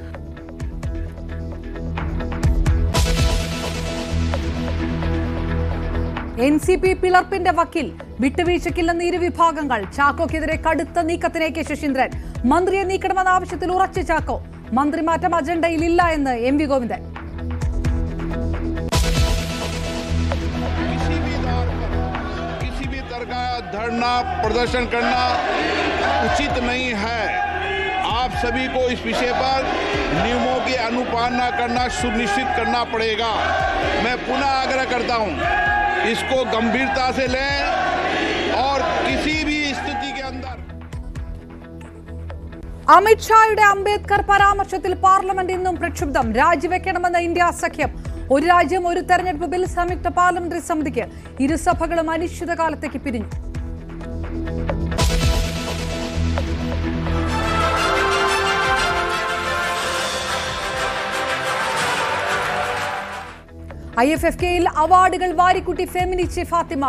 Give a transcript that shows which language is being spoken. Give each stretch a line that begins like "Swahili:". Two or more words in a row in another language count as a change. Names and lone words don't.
Malayalam: NCP പിളർപ്പിന്റെ വക്കിൽ. വിട്ടുവീഴ്ചയ്ക്കില്ലെന്ന് ഇരുവിഭാഗങ്ങൾ. ചാക്കോക്കെതിരെ കടുത്ത നീക്കത്തിന് AK ശശീന്ദ്രൻ. മന്ത്രിയെ നീക്കണമെന്ന ആവശ്യത്തിൽ ഉറച്ച ചാക്കോ. മന്ത്രിമാറ്റം അജണ്ടയിലില്ല എന്ന് MV ഗോവിന്ദൻ.
Hindi: धरना प्रदर्शन करना उचित नहीं है. आप सभी को इस विषय पर नियमों की अनुपालना करना सुनिश्चित करना पड़ेगा. मैं पुनः आग्रह करता हूं, इसको गंभीरता से लें और किसी भी स्थिति के अंदर.
Malayalam: അമിത്ഷായുടെ അംബേദ്കർ പരാമർശത്തിൽ പാർലമെന്റ് ഇന്നും പ്രക്ഷുബ്ധം. രാജിവെക്കണമെന്ന ഇന്ത്യ സഖ്യം. ഒരു രാജ്യം ഒരു തെരഞ്ഞെടുപ്പ് ബിൽ സംയുക്ത പാർലമെന്ററി സമിതിക്ക്. ഇരുസഭകളും അനിശ്ചിതകാലത്തേക്ക് പിരിഞ്ഞു. IFFKയിൽ അവാർഡുകൾ വാരിക്കുട്ടി ഫെമിനിച്ചി ഫാത്തിമ.